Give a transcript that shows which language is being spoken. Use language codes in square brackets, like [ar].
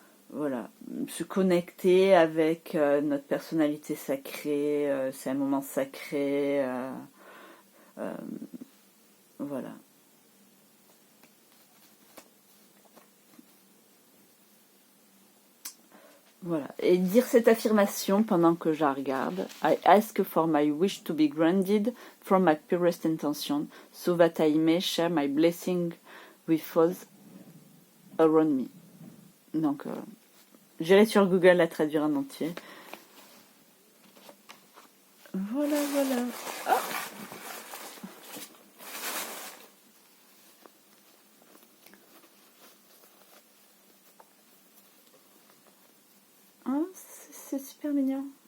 [fr] Voilà, se connecter avec notre personnalité sacrée, c'est un moment sacré, voilà. Voilà, et dire cette affirmation pendant que je la regarde. [en] I ask for my wish to be granted from my purest intention, so that I may share my blessing with those around me. [fr] Donc, j'irai sur Google la traduire en entier. Voilà. Oh, oh, c'est super mignon.